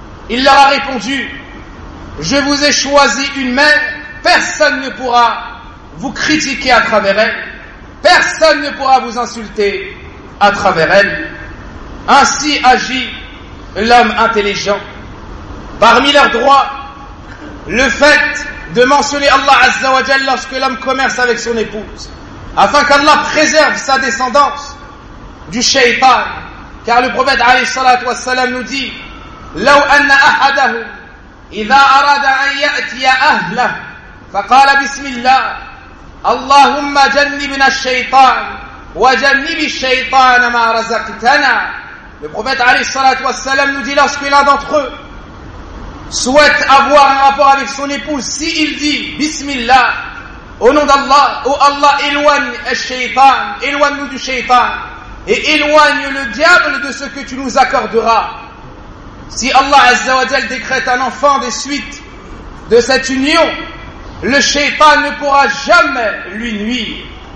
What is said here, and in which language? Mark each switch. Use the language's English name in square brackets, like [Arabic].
[French] Il leur a répondu, je vous ai choisi une mère, personne ne pourra vous critiquer à travers elle, personne ne pourra vous insulter à travers elle. Ainsi agit l'homme intelligent. Parmi leurs droits, le fait de mentionner Allah Azza wa Jal lorsque l'homme commerce avec son épouse, afin qu'Allah préserve sa descendance du shaytan. Car le prophète alayhi salatu wa salam nous dit, [Arabic] لو أن أحدهم إذا أراد أن يأتي أهله فقال بسم الله اللهم جنبنا الشيطان وجنب الشيطان ما رزقتنا. [French] Le prophète alayhi salatu wa salam nous dit, lorsque l'un d'entre eux souhaite avoir un rapport avec son épouse, si il dit « Bismillah » au nom d'Allah, « Oh Allah, éloigne le shaytan, éloigne-nous du shaytan et éloigne le diable de ce que tu nous accorderas. » Si Allah Azza wa Jal décrète un enfant des suites de cette union, le shaytan ne pourra jamais lui nuire.